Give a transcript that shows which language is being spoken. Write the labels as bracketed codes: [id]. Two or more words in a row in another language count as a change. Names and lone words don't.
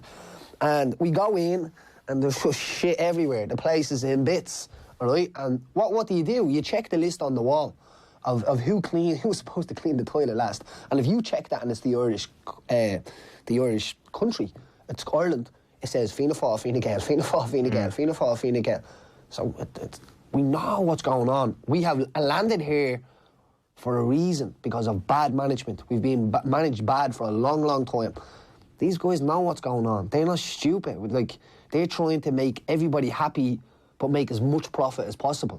[en] And we go in, and there's just shit everywhere. The place is in bits. All right, and what do? You check the list on the wall of who was supposed to clean the toilet last. And if you check that and it's the Irish country, it's Ireland, it says Fianna Fáil, Fine Gael, Fianna Fáil, Fine Gael, Fianna Fáil, Fine Gael. So we know what's going on. We have landed here for a reason, because of bad management. We've been managed bad for a long, long time. These guys know what's going on. They're not stupid. Like, they're trying to make everybody happy but make as much profit as possible.